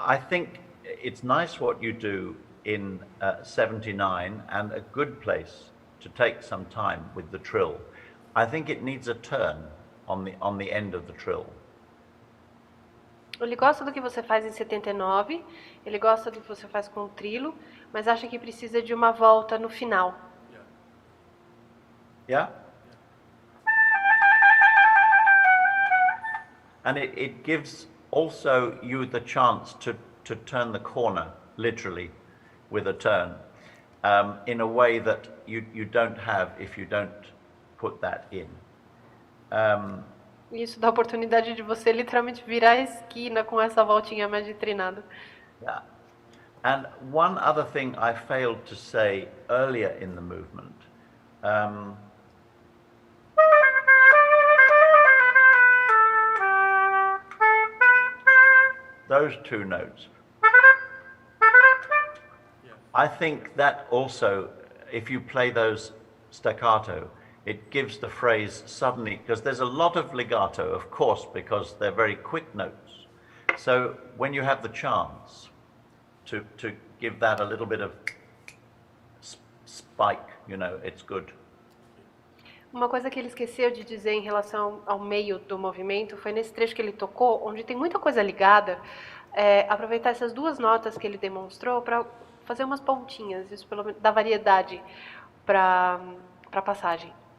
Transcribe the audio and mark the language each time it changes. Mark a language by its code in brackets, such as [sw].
[en] think it's nice what you do in 79 and a good place to take some time with the trill. I think it needs a turn on the end of the trill. [pt] Ele gosta do que você faz em 79, ele gosta do que você faz com o trilo, mas acha que precisa de uma volta no final. [en] Yeah? And it gives also you the chance to turn the corner, literally, with a turn, in a way that you don't have if you don't put that in. [pt] Isso dá a oportunidade de você literalmente virar a esquina com essa voltinha mais de trinado. [en] Yeah. And one other thing I failed to say earlier in the movement, those two notes. I think that also, if you play those staccato, it gives the phrase suddenly, because there's a lot of legato, of course, because they're very quick notes. So when you have the chance to give that a little bit of spike, you know, it's good. [pt] Uma coisa que ele esqueceu de dizer em relação ao meio do movimento foi nesse trecho que ele tocou, onde tem muita coisa ligada, aproveitar essas duas notas que ele demonstrou para fazer umas pontinhas, isso pelo menos dá variedade para a passagem.